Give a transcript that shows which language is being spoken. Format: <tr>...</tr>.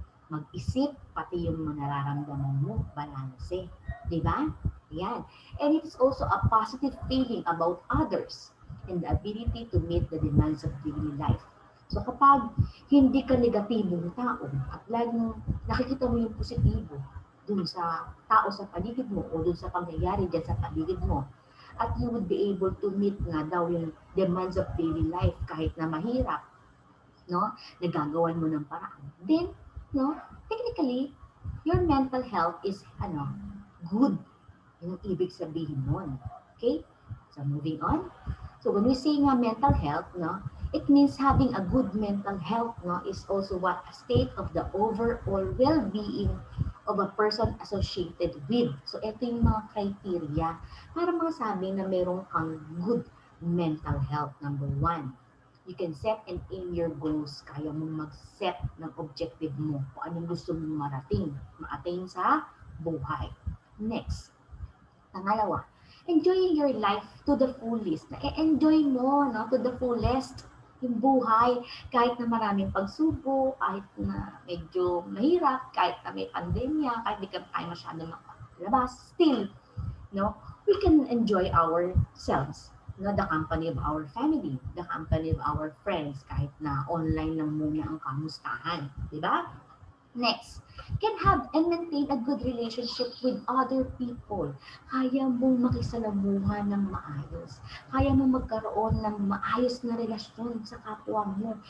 <tl>Mag-isip, pati yung mga nararamdaman mo, balanse. Di ba? Yan.</tl> <en>And it is also a positive feeling about others and the ability to meet the demands of daily life.</en> <tl>So kapag hindi ka negatibong tao at laging nakikita mo yung positibo dun sa tao sa paligid mo o dun sa pangyayari dyan sa paligid mo, at</tl> <en>you would be able to meet</en> <tl>nga daw yung</tl> <en>demands of daily life</en> <tl>kahit na mahirap, no? Nagagawan mo ng paraan.</tl> <en>Then, no, technically, your mental health is, good.</en> <tl>Yung ibig sabihin nun. Okay? So, moving on.</tl> <en>So, when we say nga mental health, no, it means having a good mental health, no, is also what a state of the overall well-being of a person associated with.</en> <tl>So, ito yung mga criteria para masabi na meron kang good mental health.</tl> <en>Number one, you can set and aim your goals.</en> <tl>Kaya mong mag-set ng objective mo kung anong gusto mong ma-attain sa buhay.</tl> <en>Next, pangalawa, enjoying your life to the fullest.</en> <tl>Na-enjoy mo, no, to the fullest yung buhay, kahit na maraming pagsubok, kahit na medyo mahirap, kahit na may pandemya, kahit di ka tayo masyado makalabas,</tl> <en>still, no, we can enjoy ourselves, no, the company of our family, the company of our friends,</en> <tl>kahit na online lang muna ang kamustahan, di ba?</tl> <en>Next, can have and maintain a good relationship with other people.</en> <tl>Kaya mong makisalamuha ng maayos. Kaya mong magkaroon ng maayos na relasyon sa kapwa mo.</tl>